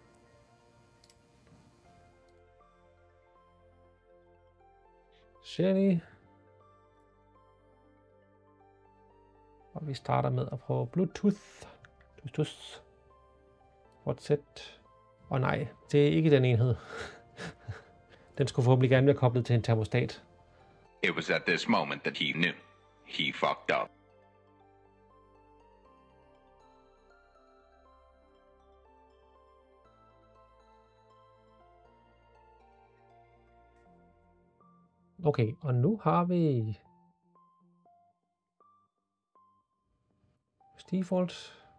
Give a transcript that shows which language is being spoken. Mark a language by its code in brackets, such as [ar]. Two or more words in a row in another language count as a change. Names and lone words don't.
[da] Shelly. Og vi starter med at prøve Bluetooth. Fortsæt. Og nej, det er ikke den enhed. Den skulle forhåbentlig gerne være koblet til en termostat. [en] It was at this moment that he knew. He fucked up. [da] Okay, og nu har vi default.